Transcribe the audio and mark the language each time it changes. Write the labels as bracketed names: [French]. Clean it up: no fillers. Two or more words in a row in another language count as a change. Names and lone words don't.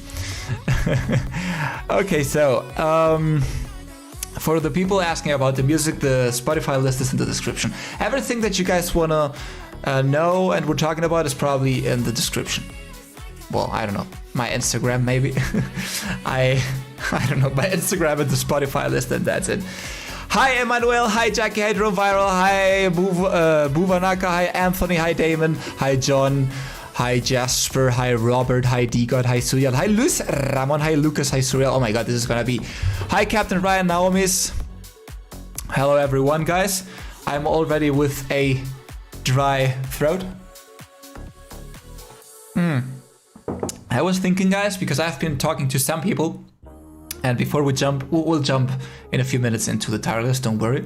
[English] Okay, so, for the people asking about the music, the Spotify list is in the description. Everything that you guys wanna know and we're talking about is probably in the description. Well, I don't know, my Instagram maybe. I don't know, my Instagram and the Spotify list, and that's it. Hi Emmanuel, hi Jackie, hi Drone Viral, hi Buvanaka, hi Anthony, hi Damon, hi John, hi Jasper, hi Robert, hi D-God, hi Suyal, hi Luis Ramon, hi Lucas, hi Surreal. Oh my god, this is gonna be... Hi Captain Ryan, Naomi's. Hello everyone, guys. I'm already with a dry throat. I was thinking, guys, because I've been talking to some people, and before we jump, we'll jump in a few minutes into the tier list, don't worry.